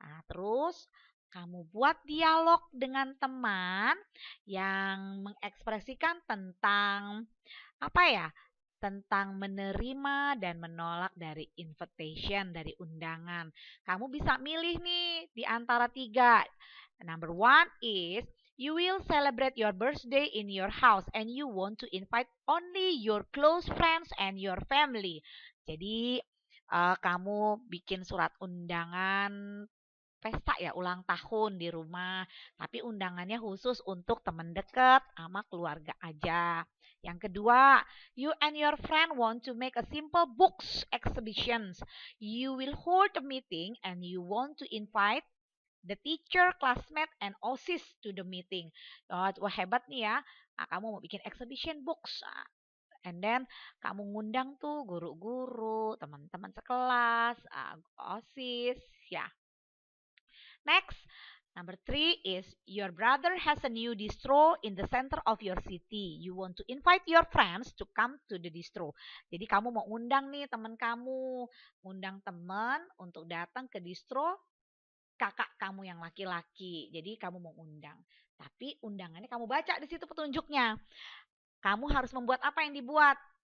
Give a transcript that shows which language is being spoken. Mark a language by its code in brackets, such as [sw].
[id] Terus kamu buat dialog dengan teman yang mengekspresikan tentang tentang menerima dan menolak dari invitation, dari undangan. Kamu bisa milih nih di antara 3. [en] Number 1 is you will celebrate your birthday in your house and you want to invite only your close friends and your family. [id] Jadi kamu bikin surat undangan pesta ya, ulang tahun di rumah, tapi undangannya khusus untuk teman dekat sama keluarga aja. Yang kedua, [en] you and your friend want to make a simple books exhibitions. You will hold a meeting and you want to invite the teacher, classmate, and OSIS to the meeting. [id] Wah, hebat nih ya. Nah, kamu mau bikin exhibition books. Nah, [en] and then [id] kamu ngundang tuh guru-guru, teman-teman sekelas, OSIS, ya. [en] Next, number 3 is your brother has a new distro in the center of your city. You want to invite your friends to come to the distro. [id] Jadi kamu mau undang nih teman kamu, undang teman untuk datang ke distro kakak kamu yang laki-laki. Jadi kamu mau undang. Tapi undangannya kamu baca di situ petunjuknya. Kamu harus membuat apa yang dibuat?